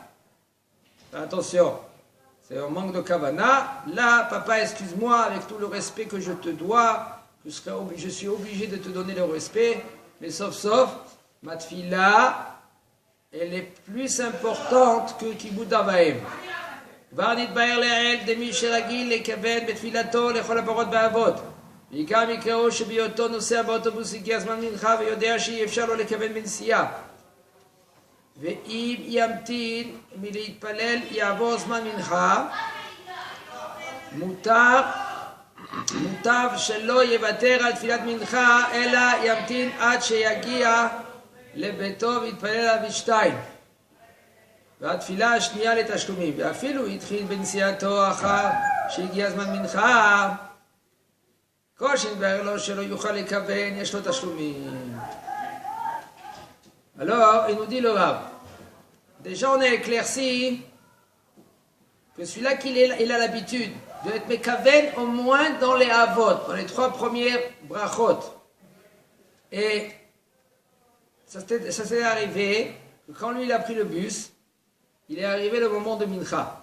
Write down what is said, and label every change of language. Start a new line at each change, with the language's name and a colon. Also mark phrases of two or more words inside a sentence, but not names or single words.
French: Attention, c'est un manque de kavana. Là, papa, excuse-moi, avec tout le respect que je te dois, je suis obligé de te donner le respect, mais sauf, ma tfila, elle est plus importante que
Hebrew: כיבוד אב ואם. כבר נתבהר לעיל דמי שרגיל לכוון בתפילתו לכל הפחות באבות. בעיקר מקראו שבהיותו נוסע באוטובוס הגיע זמן מנחה ויודע שאי אפשר לו לכוון בנסיעה. ואם ימתין מלהתפלל יעבור זמן מנחה, מוטב שלא יוותר על תפילת מנחה, אלא ימתין עד שיגיע לביתו ויתפלל עליו שתיים. והתפילה השנייה לתשלומים, ואפילו התחיל בנסיעתו אחר שהגיע זמן מנחה, כל שנתברר לו שלא יוכל לכוון, יש לו תשלומים.
French: Alors, il nous dit le Rav, déjà on a éclairci que celui-là il a l'habitude d'être mekaven au moins dans les avot, dans les 3 premières brachot. Et ça s'est arrivé Quand lui, il a pris le bus, il est arrivé le moment de Mincha.